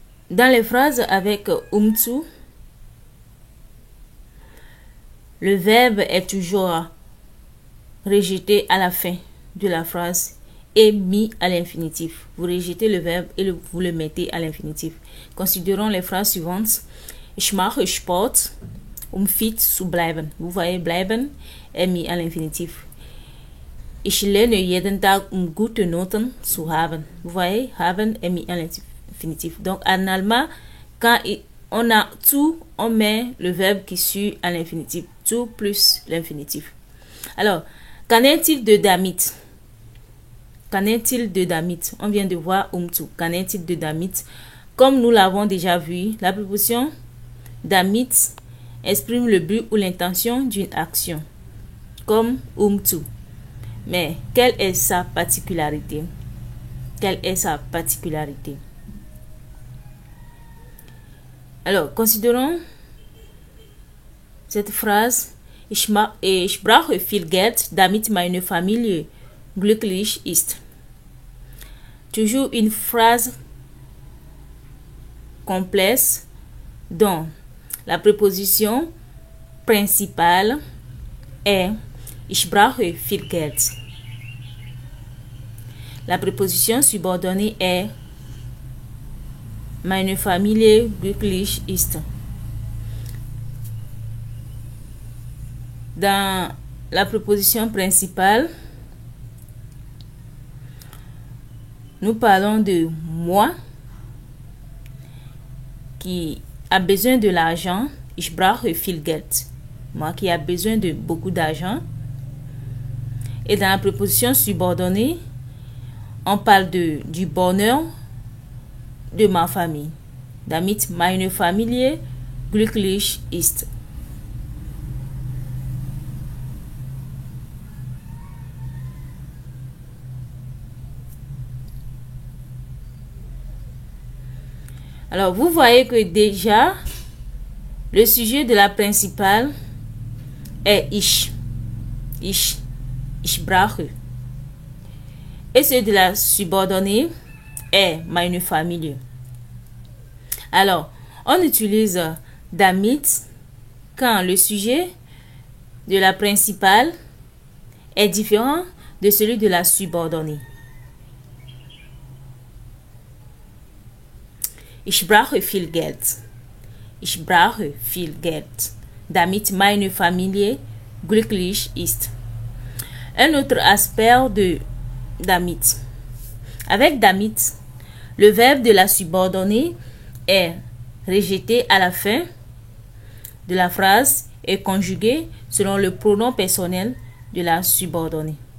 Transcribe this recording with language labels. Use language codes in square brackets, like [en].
[fr] Dans les phrases avec zu, le verbe est toujours rejeté à la fin de la phrase et mis à l'infinitif. Vous rejetez le verbe et vous le mettez à l'infinitif. Considérons les phrases suivantes. [de] Ich mache Sport, fit zu bleiben. [fr] Vous voyez, bleiben est mis à l'infinitif. [de] Ich lerne jeden Tag, gute Noten zu haben. [fr] Vous voyez, haben est mis à l'infinitif. Donc, en allemand, quand on a zu, on met le verbe qui suit à l'infinitif. Zu plus l'infinitif. Alors, qu'en est-il de damit? Qu'en est-il de damit? On vient de voir zu. Qu'en est-il de damit? Comme nous l'avons déjà vu, la préposition damit exprime le but ou l'intention d'une action, comme zu. Mais quelle est sa particularité? Quelle est sa particularité? Alors, considérons cette phrase. [de] Ich brauche viel Geld, damit meine Familie glücklich ist. [fr] Toujours une phrase complexe dont la préposition principale est [de] ich brauche viel Geld. [fr] La préposition subordonnée est [de] meine Familie glücklich ist. [fr] Dans la préposition principale, nous parlons de moi qui a besoin de l'argent. [de] Ich brauche viel Geld. [fr] Moi qui a besoin de beaucoup d'argent. Et dans la préposition subordonnée, on parle du bonheur de ma famille. [de] Damit meine Familie glücklich ist. [fr] Alors, vous voyez que déjà, le sujet de la principale est ich. [de] Ich brauche. [fr] Et celui de la subordonnée est [de] meine Familie. [fr] Alors, on utilise damit quand le sujet de la principale est différent de celui de la subordonnée. [de] Ich brauche viel Geld. Ich brauche viel Geld, damit meine Familie glücklich ist. [fr] Un autre aspect de damit. Avec damit, le verbe de la subordonnée est rejeté à la fin de la phrase et conjugué selon le pronom personnel de la subordonnée.